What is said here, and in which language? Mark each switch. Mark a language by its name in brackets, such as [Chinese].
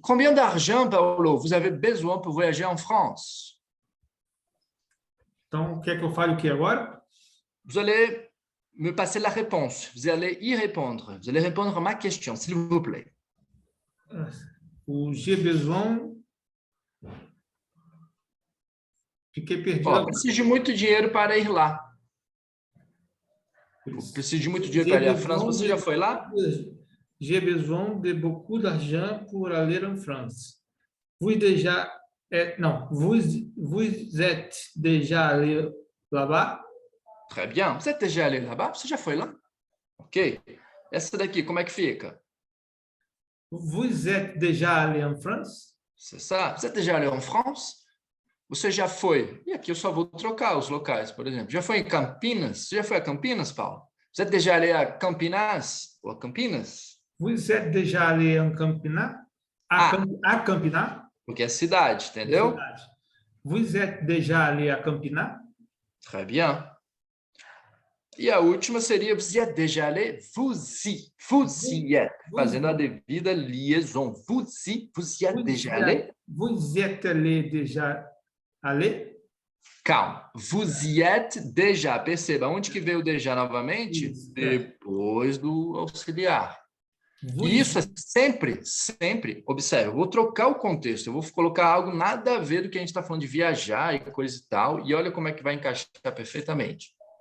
[French] Combien d'argent, Paulo, vous avez besoin pour voyager en France? [Portuguese] Então, quer que eu fale o que agora? [French] Vous allez me passer la réponse. Vous allez y répondre. Vous allez répondre à ma question, s'il vous plaît. O j'ai besoin. [Portuguese] Fiquei perdido. Eu preciso de muito dinheiro para ir lá. Eu preciso de muito dinheiro para ir à França. Você já foi lá? [French] J'ai besoin de beaucoup d'argent pour aller en France. Vous déjà... non, vous êtes déjà allé là-bas? Très bien. Vous êtes déjà allé là-bas? [Portuguese] Você já foi lá? Ok. Essa daqui, como é que fica? [French] Vous êtes déjà allé en France? C'est ça. Vous êtes déjà allé en France? [Portuguese] Você já foi? E aqui eu só vou trocar os locais, por exemplo. Já foi em Campinas? Você já foi a Campinas, Paulo? [French] Vous êtes déjà allé à Campinas? [Portuguese] Ou a Campinas? [French] Vous êtes déjà allé en Campinas? À Campinas? [Portuguese] Porque é cidade, entendeu? Cidade. [French] Vous êtes déjà allé à Campinas? Très bien. [Portuguese] E a última seria [French] vous y êtes déjà allé? Vous y êtes. [Portuguese] Fazendo a devida liaison. [French] Vous y êtes déjà allé? Vous êtes allé déjà allé? Calma. Vous y êtes déjà. [Portuguese] Perceba, onde que veio o déjà novamente? Isso, depois do auxiliar. E isso é sempre, observe, eu vou trocar o contexto, eu vou colocar algo nada a ver do que a gente está falando de viajar e coisa e tal, e olha como é que vai encaixar perfeitamente.